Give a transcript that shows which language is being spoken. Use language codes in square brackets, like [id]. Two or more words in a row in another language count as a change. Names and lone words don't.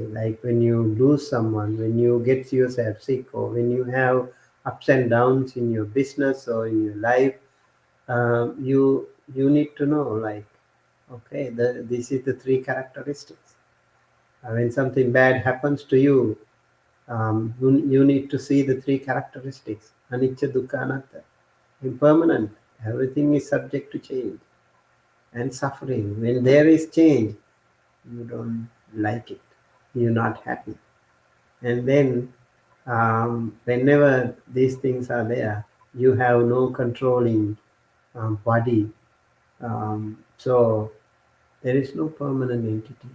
[en] Like when you lose someone, when you get yourself sick, or when you have ups and downs in your business or in your life, you need to know, like, okay, this is the three characteristics. When something bad happens to you, you need to see the three characteristics: [pi] anicca, dukkha, anatta, [en] impermanent. Everything is subject to change and suffering. When there is change, you don't like it, you're not happy. And then whenever these things are there, you have no controlling body, So there is no permanent entity.